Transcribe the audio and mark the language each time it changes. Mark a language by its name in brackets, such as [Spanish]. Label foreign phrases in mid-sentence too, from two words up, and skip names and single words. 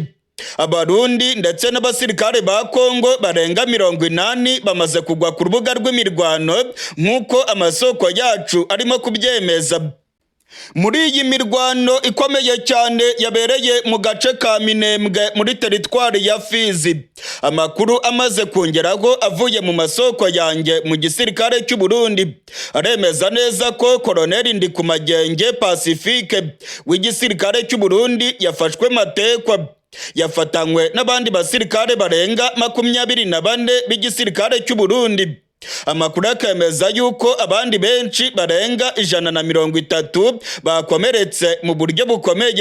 [Kinyarwanda] Abarundi ndetse n'abasirikare ba Congo barenga 80 bamaze kugwa ku rubuga rw'imirwano nk'uko amasoko yacu arimo kubyemeza. Muri iyi mirwano ikomeye cyane yabereye mu gace ka Minembwe muri teritwari ya Fizi, amakuru amaze kongeraho avuye mu masoko yanjye mu gisirikare cy'u Burundi aremeza neza ko Koloneli Ndikumagenge Pacifique w'igisirikare cy'u Burundi yafashwe Matekwa. Yafatanywe n'abandi basirikare barenga 24 b'igisirikare cy'u Burundi. Amakuru akemeza yuko abandi benshi barenga 130 bakomeretse mu buryo bukomeye.